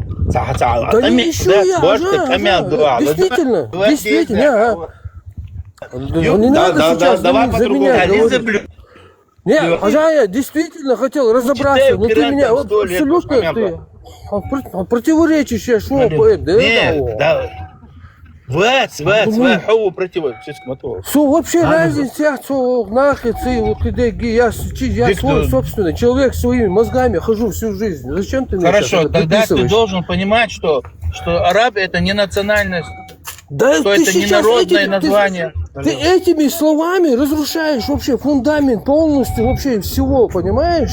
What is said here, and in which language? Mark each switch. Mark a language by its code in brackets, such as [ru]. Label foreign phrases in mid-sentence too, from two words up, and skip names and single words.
[ru] Да не ищу я, действительно. Не надо сейчас давай за меня по-другому. говорить. Нет, я действительно хотел разобраться, но ты меня вот абсолютно ты противоречишь, я шо, Да. [ar] هو противоположный, شو اسمه то. [ru] Что вообще разница, что нахер ты, вот я свой собственный человек своими мозгами хожу всю жизнь. Зачем ты мне Хорошо, это тогда ты дописываешь? должен понимать, что арабы это не национальность, Да что ты это не сейчас народное этим- название. Ты этими словами разрушаешь вообще фундамент полностью вообще всего, понимаешь?